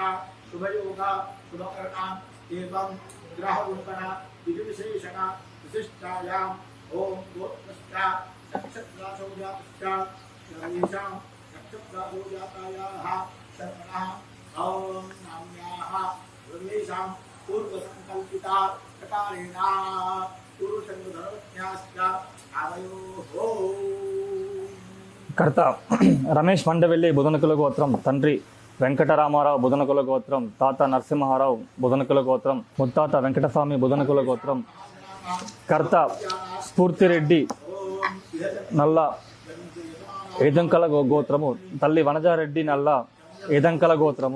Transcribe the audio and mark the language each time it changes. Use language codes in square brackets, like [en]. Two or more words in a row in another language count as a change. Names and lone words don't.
[sa] शुभयोग शुभकरणा एवं ग्रहगुणगण विधिविशेषण विशिष्टायाम् ओम गोत्रश्च नक्षत्रासौजातश्च सर्वेषां नक्षत्रासौजातायाः शर्मणः ओम नाम्याः सर्वेषां पूर्वसङ्कल्पिता प्रकारेण पुरुषधर्मज्ञाश्च आवयोः [te] కర్త రమేష్ మండవెల్లి బుధనకుల గోత్రం, తండ్రి వెంకటరామారావు బుధనకుల గోత్రం, తాత నరసింహారావు బుధనకుల గోత్రం, ముత్తాత వెంకటస్వామి బుధనకుల గోత్రం. కర్త స్ఫూర్తిరెడ్డి నల్ల ఏదంకల గోత్రము, తల్లి వనజారెడ్డి నల్ల ఏదంకల గోత్రము.